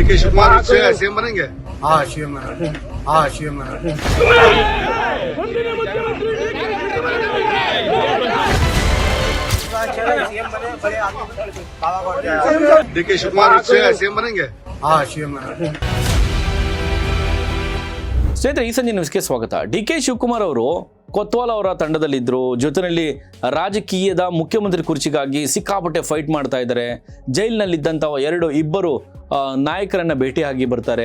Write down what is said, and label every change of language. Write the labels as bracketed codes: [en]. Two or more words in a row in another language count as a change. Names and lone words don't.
[hi] कुमार सीएम बनेंगे? हाँ सीएम बना, हाँ सीएम बना। डीके शिवकुमार सीएम बनेंगे? हाँ सीएम बना। [kn] ಸ್ನೇಹಿತರೆ, ಈ ಸಂಜೆ ನ್ಯೂಸ್ಗೆ ಸ್ವಾಗತ. ಡಿ.ಕೆ. ಶಿವಕುಮಾರ್ ಅವರು ಕೊತ್ವಾಲ್ ಅವರ ತಂಡದಲ್ಲಿದ್ದರು. ಜೊತೆಯಲ್ಲಿ ರಾಜಕೀಯದ ಮುಖ್ಯಮಂತ್ರಿ ಕುರ್ಚಿಗಾಗಿ ಸಿಕ್ಕಾಪಟ್ಟೆ ಫೈಟ್ ಮಾಡ್ತಾ ಇದ್ದಾರೆ. ಜೈಲಿನಲ್ಲಿದ್ದಂಥ ಇಬ್ಬರು ನಾಯಕರನ್ನ ಭೇಟಿಯಾಗಿ ಬರ್ತಾರೆ.